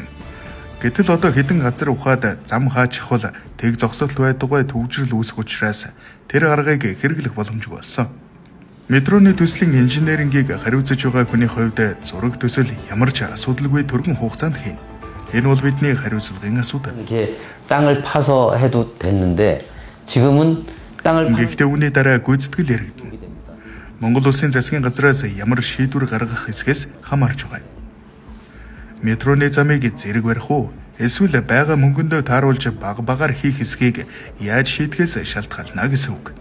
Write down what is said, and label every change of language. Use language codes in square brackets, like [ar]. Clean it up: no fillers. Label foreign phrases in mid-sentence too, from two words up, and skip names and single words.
[mn] Гэтэл одоо хэдэн газар ухаад зам хаачих бол тэг зогсолт байдгаа төвжрэл үүсэх учраас тэр аргыг хэрэглэх боломжгүй болсон. Метроны төслийн инженерингийг хариуцаж байгаа хүний хувьд зураг төсөл ямар ч асуудалгүй түргэн хугацаанд хийн. Энэ бол бидний хариуцлагын асуудал. [ko] 이렇게 땅을 파서 해도 됐는데 지금은 땅을 [mn] Гэхдээ үүний дараа гүйцэтгэл яригдана. Монгол улсын засгийн газраас ямар шийдвэр гаргах хэсгээс хамаарч байгаа. Метроны замыг зэрэг барих уу? Эсвэл байгаа мөнгөндөө тааруулж багаар хийх хэсгийг яаж шийдэхээс шалтгаална гэсэн үг.